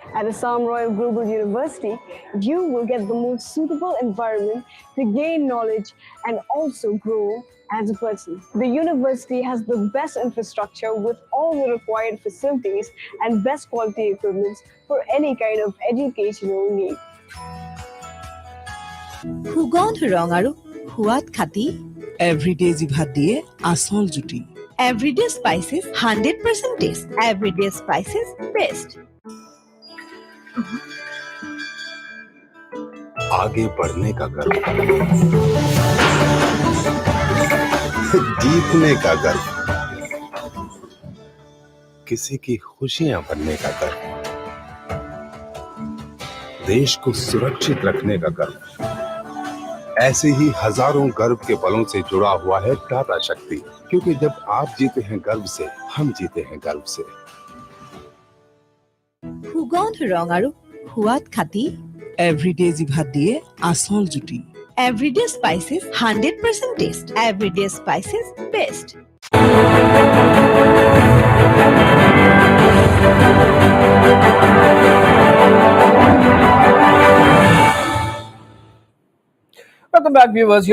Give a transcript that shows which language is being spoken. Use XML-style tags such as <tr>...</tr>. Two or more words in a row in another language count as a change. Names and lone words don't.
<en>At Assam Royal Global University, you will get the most suitable environment to gain knowledge and also grow as a person. The university has the best infrastructure with all the required facilities and best quality equipment for any kind of educational need.</en> <as>সুগন্ধ ৰং আৰু সোৱাদ খাটি এভৰিডে জিভাত দিয়ে আসল জুটি এভৰিডে স্পাইচেছ 100% টেষ্ট এভৰিডে স্পাইচেছ বেষ্ট</as> <hi>आगे बढ़ने का गर्व जीतने का गर्व किसी की खुशियां बनने का गर्व देश को सुरक्षित रखने का गर्व ऐसे ही हजारों गर्व के पलों से जुड़ा हुआ है टाटा शक्ति क्योंकि जब आप जीते हैं गर्व से हम जीते हैं गर्व से</hi> <as>সুগন্ধ ৰং আৰু সোৱাদ খাটি এভৰিডে জিভাত দিয়ে আসল জুটি Everyday spices, 100% taste.</as> <en>Everyday spices, best. Welcome back, viewers.</en>